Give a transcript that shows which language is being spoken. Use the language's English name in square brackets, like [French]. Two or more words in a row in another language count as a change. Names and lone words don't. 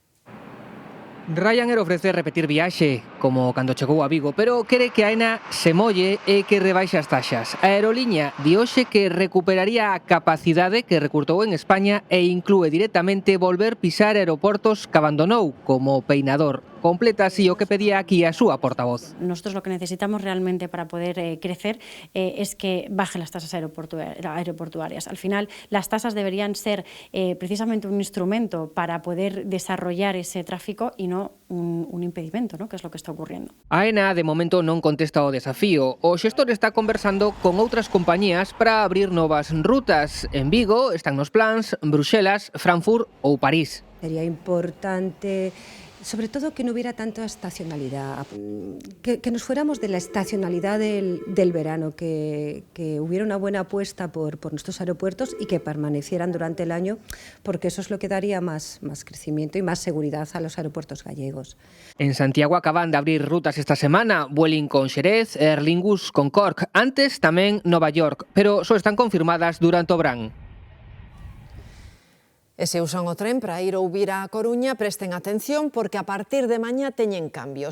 [Galician] Ryanair ofrece repetir viaxe, como cando chegou a Vigo, pero quere que Aena se molle e que rebaixe as taxas. A aeroliña di hoxe que recuperaría a capacidade que recurtou en España e inclúe directamente volver pisar aeroportos que abandonou, como Peinador. Completa así o que pedía aquí a súa portavoz. [Spanish] Nosotros lo que necesitamos realmente para poder crecer es que bajen las tasas aeroportuarias. Al final, las tasas deberían ser precisamente un instrumento para poder desarrollar ese tráfico y no un impedimento, ¿no? Que es lo que está ocurriendo. [Galician] Aena, de momento, non contesta ao desafío. O xestor está conversando con outras compañías para abrir novas rutas. En Vigo están nos plans Bruxelas, Frankfurt ou París. [Spanish] Sería importante, sobre todo, que no hubiera tanta estacionalidad, que nos fuéramos de la estacionalidad del verano, que hubiera una buena apuesta por nuestros aeropuertos y que permanecieran durante el año, porque eso es lo que daría más crecimiento y más seguridad a los aeropuertos gallegos. [Galician] En Santiago acaban de abrir rutas esta semana, Vueling con Xerez, Aer Lingus con Cork, antes tamén Nova York, pero só están confirmadas durante o verán. E se usan o tren para ir ou vir á Coruña, presten atención porque a partir de mañá teñen cambios.